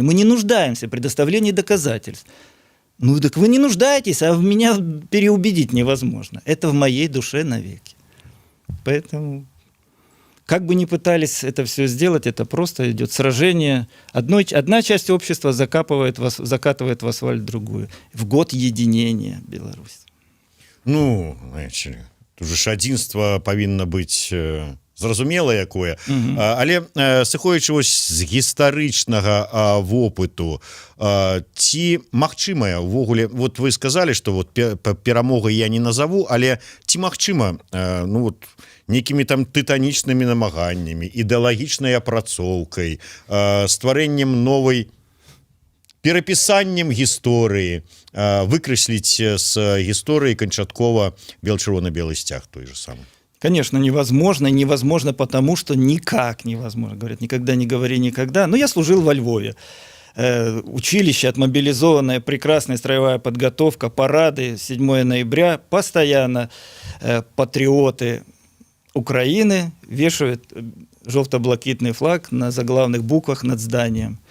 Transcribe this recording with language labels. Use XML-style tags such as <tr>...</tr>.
<ru>Мы не нуждаемся в предоставлении доказательств. Ну так вы не нуждаетесь, а в меня переубедить невозможно. Это в моей душе навеки. Поэтому... Как бы ни пытались это все сделать, это просто идет сражение. Одна часть общества закатывает в асфальт другую. В год единения Беларуси.</ru> <be>Ну, знаете, тут же адзінства павінна быць зразумела якое. Але сыходзячы з гістарычнага вопыту, ці магчымая увогуле,</be> <ru>вот вы сказали, что вот</ru> <be>перамогу я не назову, але ці магчыма, ну вот, некімі там тытанічнымі намаганнямі, ідэалагічнай апрацоўкай, стварэннем новай, перапісаннем гісторыі, выкрэсліць з гісторыі канчаткова бел-чырвона-белы сцяг той же самый.</be> <ru>Конечно, невозможно. Невозможно потому, что никак невозможно. Говорят, никогда не говори никогда. Но я служил во Львове. училище, отмобилизованное, прекрасная строевая подготовка, парады 7 ноября, постоянно патриоты Украины вешают желто-блакитный флаг на заглавных буквах над зданием.</ru>